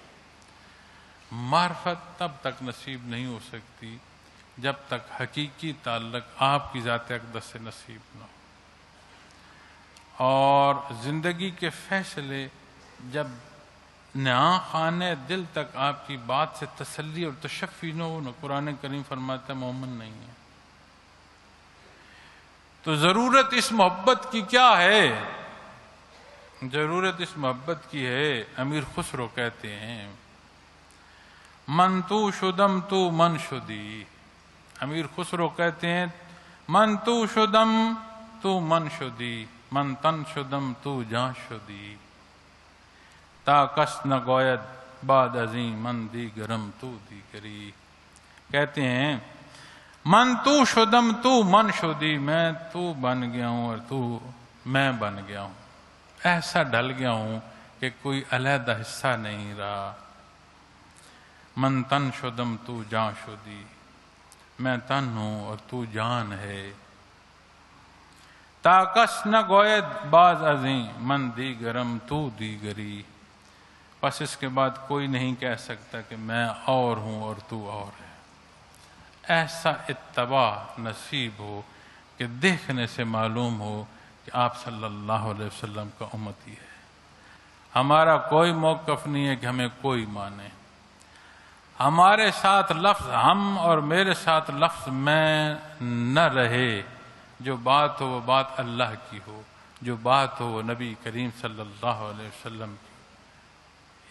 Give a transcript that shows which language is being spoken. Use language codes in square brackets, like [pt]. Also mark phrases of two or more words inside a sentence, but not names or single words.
[ur] معرفت تب تک نصیب نہیں ہو سکتی جب تک حقیقی تعلق آپ کی ذات اقدس سے نصیب نہ ہو، اور زندگی کے فیصلے جب نہاں خانے دل تک آپ کی بات سے تسلی اور تشفی نہ ہو، نہ قرآن کریم فرماتا ہے مومن نہیں ہے۔ تو ضرورت اس محبت کی کیا ہے؟ ضرورت اس محبت کی ہے، امیر خسرو کہتے ہیں [fa] من تو شدم تو من شدی، [ur] امیر خسرو کہتے ہیں [fa] من تو شدم تو من شدی، من تن شدم تو جان شدی، تا کس نہ گوید بعد ازیں من دیگرم تو دیگری۔ [ur] کہتے ہیں [fa] من تو شدم تو من شدی، [ur] میں تو بن گیا ہوں اور تو میں بن گیا ہوں، ایسا ڈل گیا ہوں کہ کوئی علیحدہ حصہ نہیں رہا۔ [fa] من تن شدم تو جان شدی، [ur] میں تن ہوں اور تو جان ہے، [fa] تا کس نہ گوید بعد ازیں من دیگرم تو دیگری، [ur] پس اس کے بعد کوئی نہیں کہہ سکتا کہ میں اور ہوں اور تو اور ہے۔ ایسا اتباع نصیب ہو کہ دیکھنے سے معلوم ہو کہ آپ [ar] صلی اللہ علیہ وسلم [ur] کا امتی ہے۔ ہمارا کوئی موقف نہیں ہے کہ ہمیں کوئی مانے، ہمارے ساتھ لفظ ہم اور میرے ساتھ لفظ میں نہ رہے، جو بات ہو وہ بات اللہ کی ہو، جو بات ہو وہ نبی کریم [ar] صلی اللہ علیہ وسلم [ur] کی۔